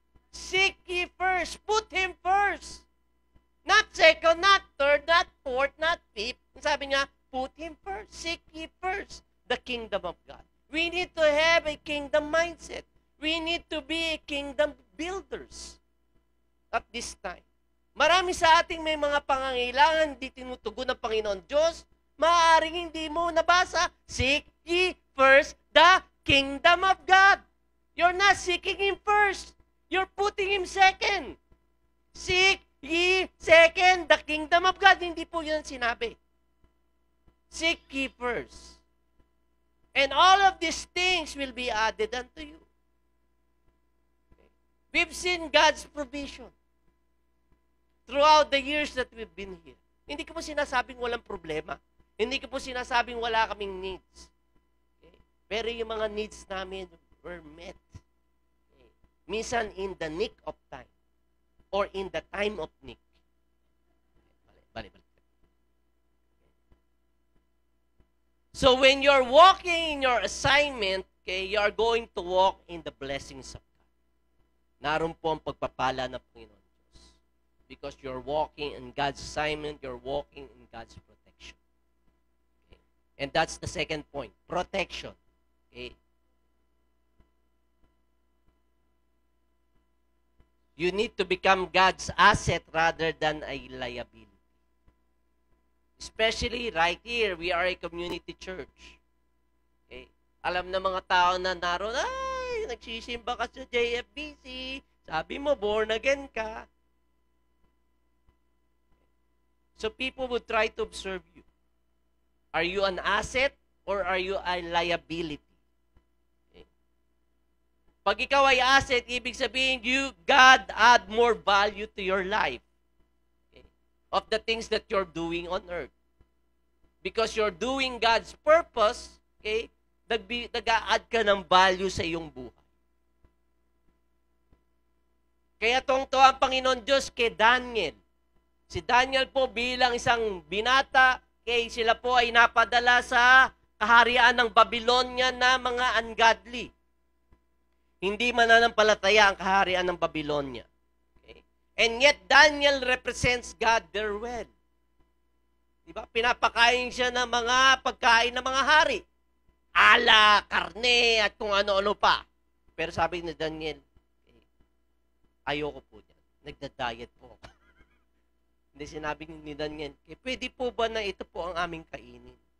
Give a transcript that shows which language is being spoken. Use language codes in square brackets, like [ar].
[en] Seek ye first. Put Him first. Not second, not third, not fourth, not fifth. [tl] Sabi niya, [en] put Him first. Seek ye first the kingdom of God. We need to have a kingdom mindset. We need to be a kingdom builders at this time. [tl] Marami sa ating may mga pangangailangan, hindi tinutugon ng Panginoon Diyos. Maaaring hindi mo nabasa. [en] Seek ye first the kingdom of God. You're not seeking Him first. You're putting Him second. Seek ye second the kingdom of God. [tl] Hindi po yun sinabi. [en] Seek ye first. And all of these things will be added unto you. We've seen God's provision throughout the years that we've been here. [tl] Hindi ko po sinasabing walang problema. Hindi ko po sinasabing wala kaming needs. Okay? Pero yung mga needs namin [en] were met. [tl] Okay? [en] Minsan in the nick of time or in the time of nick. Bali. So when you're walking in your assignment, okay, you are going to walk in the blessings of God. [tl] Naroon po ang pagpapala ng Panginoon. [en] Because you're walking in God's assignment, you're walking in God's protection. Okay? And that's the second point, protection. Okay? You need to become God's asset rather than a liability. Especially right here, we are a community church. Okay? [tl] Alam na mga tao na naroon, ay, nagsisimba ka sa JFBC, sabi mo, born again ka. [en] So people would try to observe you. Are you an asset or are you a liability? Okay. [tl] Pag ikaw ay [en] asset, [tl] ibig sabihin [en] God add more value to your life. Okay. Of the things that you're doing on earth. Because you're doing God's purpose, [tl] okay, nag-a-add ka ng value sa iyong buhay. Kaya tungto ang Panginoon Diyos kay Daniel. Si Daniel po bilang isang binata, sila po ay napadala sa kaharian ng Babylonia na mga ungodly. Hindi mananampalataya ang kaharian ng Babylonia. [en] Okay? And yet, Daniel represents God there well. [tl] Diba? Pinapakain siya ng mga pagkain ng mga hari. Ala, karne, at kung ano-ano pa. Pero sabi ni Daniel, ayoko po yan. Nagda-diet po ako. Hindi sinabi ni Daniel, pwede po ba na ito po ang aming kainin?